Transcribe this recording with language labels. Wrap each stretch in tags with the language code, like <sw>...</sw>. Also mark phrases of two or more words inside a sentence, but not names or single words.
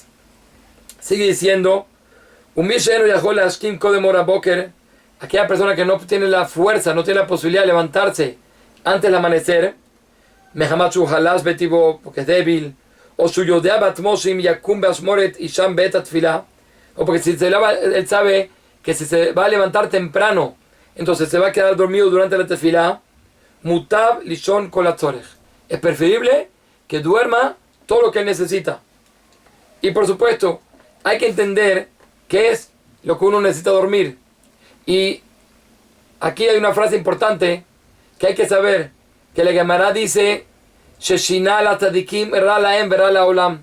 <es>Sigue diciendo, aquella persona que no tiene la fuerza, no tiene la posibilidad de levantarse antes del amanecer, porque es débil, o porque si él sabe que si se va a levantar temprano, entonces se va a quedar dormido durante la tefilá,</es> <he>מוטב לישון כל הצורך.</he> <es>Es preferible que duerma todo lo que él necesita. Y por supuesto, hay que entender qué es lo que uno necesita dormir. Y aquí hay una frase importante que hay que saber, que la Gemara dice,</es> <he>שהשינה לצדיקים רע להם ורע לעולם.</he>